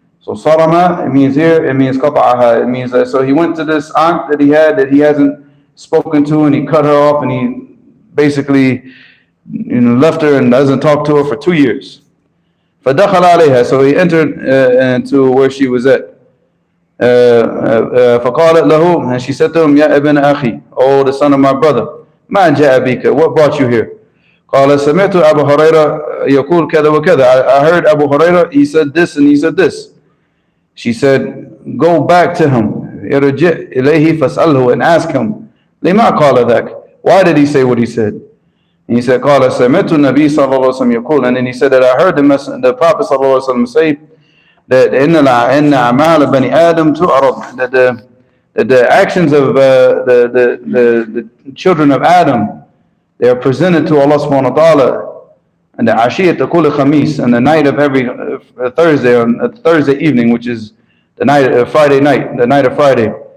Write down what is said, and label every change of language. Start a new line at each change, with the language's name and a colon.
English: So sarama, it means here, it means
Arabic: قطعها.
English: It means so he went to this aunt that he hasn't spoken to, and he cut her off, and he basically, you know, left her and doesn't talk to her for 2 years.
Arabic: فدخل عليها.
English: So he entered into where she was at.
Arabic: فقالت له,
English: and she said to him,
Arabic: يا ابن أخي,
English: oh the son of my brother,
Arabic: ما جاء بك,
English: what brought you here?
Arabic: قال سمعت أبو هريرة يقول كذا وكذا.
English: I heard Abu Huraira, he said this and he said this. She said, go back to him,
Arabic: ارجع إليه فاسأله,
English: and ask him,
Arabic: لما قال ذاك,
English: why did he say what he said? And he said,
Arabic: قال سمعت النبي صلى الله عليه وسلم يقول,
English: and then he said that I heard the Prophet
Arabic: صلى الله عليه وسلم
English: say that
Arabic: إن أعمال بني آدم تعرض,
English: that the actions of the children of Adam, they are presented to Allah subhanahu wa ta'ala, and the
Arabic: ashiyat kulli khamis,
English: and the night of every Thursday, on Thursday evening, which is the night Friday night, the night of Friday.